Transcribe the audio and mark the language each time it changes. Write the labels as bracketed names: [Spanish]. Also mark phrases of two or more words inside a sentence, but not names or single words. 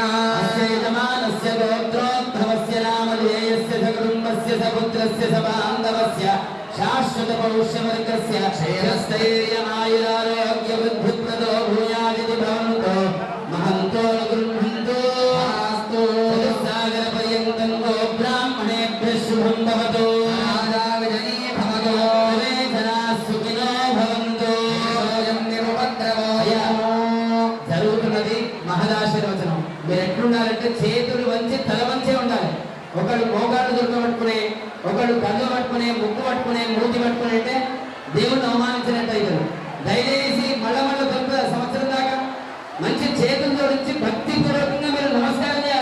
[Sanskrit] अस्य यजमानस्य गोत्रोद्भवस्य नामधेयस्य स कुटुम्बस्य स पुत्रस्य स बान्धवस्य शाश्वत पौष्यवर्गस्य क्षेत्रस्थैर्यमायुरारोग्यवृद्धिप्रदो भूयादिति भवन्तो महन्तो गृह्णन्तो अस्तु चतुस्सागरपर्यन्तं गो ब्राह्मणेभ्यः शुभं भवतु राजा विजयी भवतो जनाः सुखिनो भवन्तु सोऽयं निरुपद्रवो [Telugu] జరుగుతున్నది మహదాశీర్వచనం. మీరు ఎట్లుండాలంటే చేతులు వంచి తల వంచే ఉండాలి. ఒకళ్ళు మోకాళ్ళు దొరకబట్టుకునే, ఒకళ్ళు కళ్ళు పట్టుకునే, ముక్కు పట్టుకునే, మూతి పట్టుకునే అంటే దేవుణ్ణి అవమానించినట్టు అవుతుంది. దయచేసి మళ్ళా దొరుకుతుంది సంవత్సరం దాకా మంచి చేతులు జోడించి భక్తి పూర్వకంగా మీరు నమస్కారం చేయాలి.